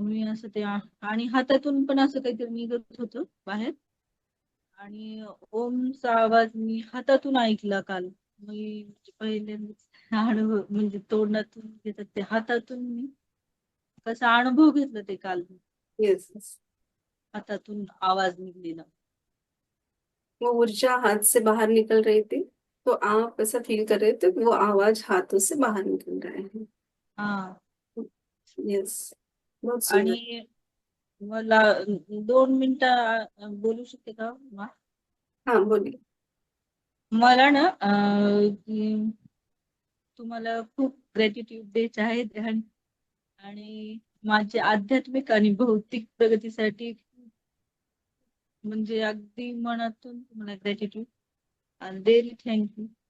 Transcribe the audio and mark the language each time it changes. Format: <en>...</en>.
<mr>मी असं ते आणि हातातून पण असं काहीतरी निघत होतं बाहेर, आणि ओमचा आवाज मी हातातून ऐकला काल. मी म्हणजे पहिल्यांदाच अनुभव, म्हणजे तोंडातून घेतात ते हातातून, मी कसा अनुभव घेतला ते काल,</mr> <en>Yes yes.</en> <mr>हातातून आवाज निघलेला.</mr> <hi>वो ऊर्जा हाथ से बाहर निकल रही थी, तो आप ऐसा फील कर रहे थे वो आवाज हाथों से बाहर निकल रहा है. हा. यस. बहुत सुंदर.</hi> <mr>आणि मला 2 मिनिटं बोलू शकते का मा?</mr> <hi>हाँ बोलिए.</hi> <mr>मला ना तुम्हाला खूप ग्रॅटिट्यूड द्यायचे आहेत, आणि माझ्या आध्यात्मिक आणि भौतिक प्रगतीसाठी म्हणजे अगदी मनातून तुम्हाला ग्रॅटिट्यूड आणि व्हेरी थँक्यू.</mr>